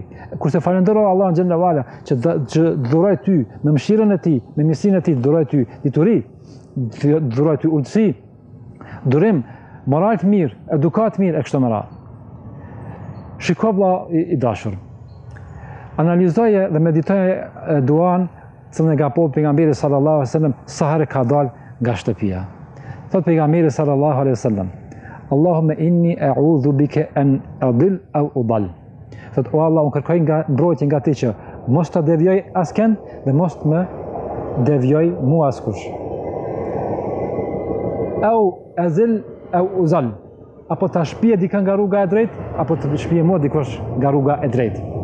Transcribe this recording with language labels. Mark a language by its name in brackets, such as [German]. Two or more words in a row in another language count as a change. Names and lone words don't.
[Albanian] Kurse falëndero Allahun [Arabic] جل وعلا [Albanian] që dhuroj ty me mëshirën e tij, me mirësinë e tij, dhuroj ty dituri, dhuroj ty ulësi, durim, moral të mirë, edukat mirë e kështu me radhë. Shiko vëlla i dashur. Analizoje dhe meditoje duan cilën e ka po pejgamberi [Arabic] صلى الله عليه وسلم [Albanian] sa herë ka dalë nga shtëpia. Thot pejgamberi [Arabic] صلى الله عليه وسلم: اللهم إني أعوذ بك أن أضل أو أضل. [Albanian] Thot o Allah, unë kërkoj nga mbrojtje nga ti që mos të devjoj askën dhe mos të më devjoj mua askush. [Arabic] أو أزل أو أزل. [Albanian] Apo ta shpije dikën nga rruga e drejtë, apo të shpije mua dikush nga rruga e drejtë.